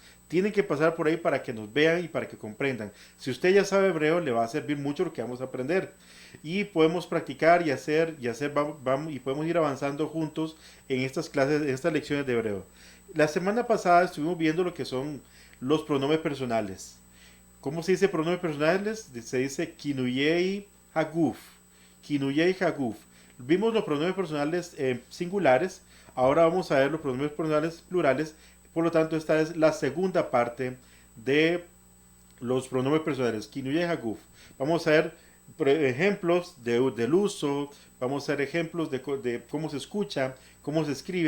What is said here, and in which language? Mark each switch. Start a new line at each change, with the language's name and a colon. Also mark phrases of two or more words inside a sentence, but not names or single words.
Spanish: Tienen que pasar por ahí para que nos vean y para que comprendan. Si usted ya sabe hebreo, le va a servir mucho lo que vamos a aprender. Y podemos practicar y podemos ir avanzando juntos en estas clases, en estas lecciones de hebreo. La semana pasada estuvimos viendo lo que son los pronombres personales. ¿Cómo se dice pronombres personales? Se dice
Hebrew: כינויי הגוף. כינויי הגוף.
Spanish: Vimos los pronombres personales singulares. Ahora vamos a ver los pronombres personales plurales. Por lo tanto, esta es la segunda parte de los pronombres personales.
Hebrew: כינויי הגוף.
Spanish: Vamos a ver ejemplos del uso. Vamos a ver ejemplos de cómo se escucha, cómo se escribe.